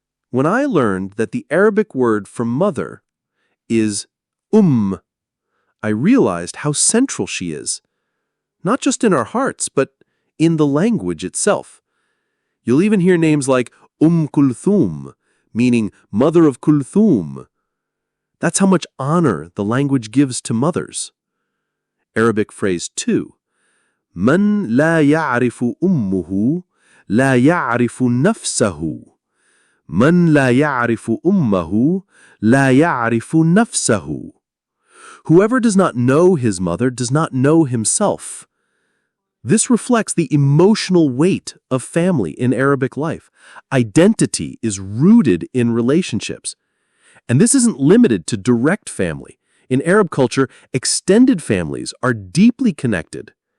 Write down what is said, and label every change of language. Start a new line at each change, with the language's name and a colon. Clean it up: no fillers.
English: When I learned that the Arabic word for mother is I realized how central she is, not just in our hearts, but in the language itself. You'll even hear names like Kulthum, meaning mother of Kulthum. That's how much honor the language gives to mothers. Arabic phrase 2.
Arabic: من لا يعرف أمه لا يعرف نفسه. من لا يعرف أمه لا يعرف نفسه.
English: Whoever does not know his mother does not know himself. This reflects the emotional weight of family in Arabic life. Identity is rooted in relationships. And this isn't limited to direct family. In Arab culture, extended families are deeply connected.